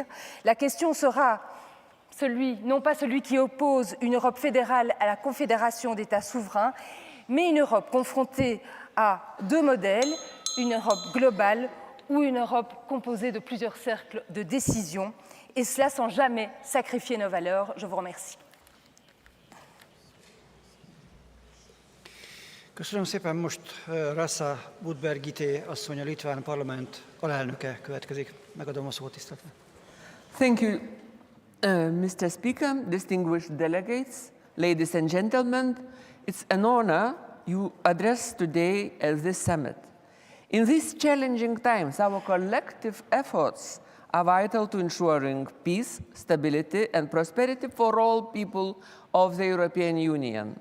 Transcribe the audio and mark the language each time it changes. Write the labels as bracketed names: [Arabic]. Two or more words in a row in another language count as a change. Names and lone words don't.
[French] La question sera non pas celui qui oppose une Europe fédérale à la confédération d'États souverains, mais une Europe confrontée à deux modèles, une Europe globale ou une Europe composée de plusieurs cercles de décision, et cela sans jamais sacrifier nos valeurs. Je vous remercie. [Hungarian] Köszönöm szépen, most Rasa Budbergité asszony, a litván parlament alelnöke következik. Megadom a szót, tiszteltem. [English] Thank you, Mr. Speaker, distinguished delegates, ladies and gentlemen. It's an honor you address today at this summit. In these challenging times, our collective efforts are vital to ensuring peace, stability, and prosperity for all people of the European Union.